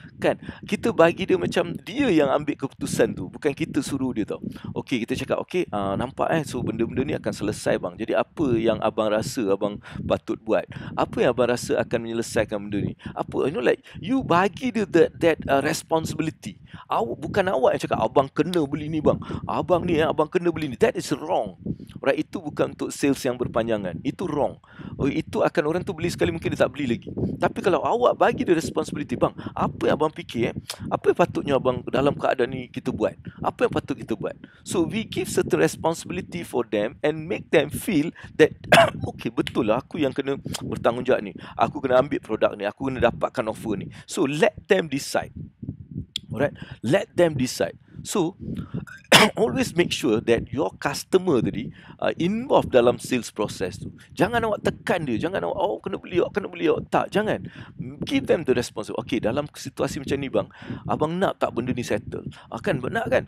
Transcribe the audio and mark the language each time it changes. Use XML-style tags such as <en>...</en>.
<ms>Kan? Kita bagi dia macam dia yang ambil keputusan tu. Bukan kita suruh dia tau. Okey, kita cakap, okey, nampak so benda-benda ni akan selesai bang. Jadi apa yang abang rasa abang patut buat? Apa yang abang rasa akan menyelesaikan benda ni? Apa, like, you bagi dia that responsibility. Bukan awak yang cakap abang kena beli ni bang. Abang ni abang kena beli ni.</ms> <en>That is wrong.</en> <ms>Right, itu bukan untuk sales yang berpanjangan. Itu wrong. Itu akan orang tu beli sekali mungkin dia tak beli lagi. Tapi kalau awak bagi dia responsibility, bang, apa yang abang fikir apa yang patutnya abang dalam keadaan ni kita buat? Apa yang patut kita buat?</ms> <en>So we give certain responsibility for them and make them feel that okay,</en> <ms>betul lah aku yang kena bertanggungjawab ni. Aku kena ambil produk ni, aku kena dapatkan offer ni.</ms> <en>So let them decide. Alright, let them decide. So always make sure that your customer tadi involved dalam sales process tu.</en> <ms>Jangan awak tekan dia, jangan awak kena beli, tak, jangan.</ms> <en>Give them the responsibility.</en> <ms>Okay, dalam situasi macam ni bang, abang nak tak benda ni settle? Kan nak kan?</ms>